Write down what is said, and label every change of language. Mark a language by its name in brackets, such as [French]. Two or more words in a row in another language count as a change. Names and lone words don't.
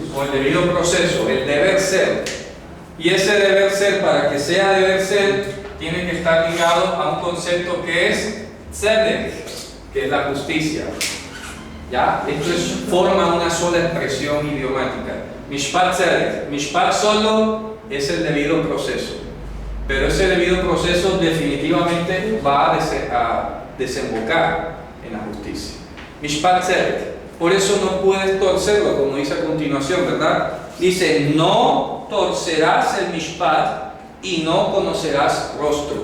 [Spanish] Con el debido proceso, el deber ser. Y ese deber ser, para que sea deber ser, tiene que estar ligado a un concepto que es Tzedek, que es la justicia. ¿Ya? Esto forma una sola expresión idiomática. [Hebrew] משפט צדק. [Spanish] Mishpat solo es el debido proceso, pero ese debido proceso definitivamente va a desembocar en la justicia. [Hebrew] משפט צדק. [Spanish] Por eso no puedes torcerlo, como dice a continuación, ¿verdad? Dice: no torcerás el Mishpat y no conocerás rostro.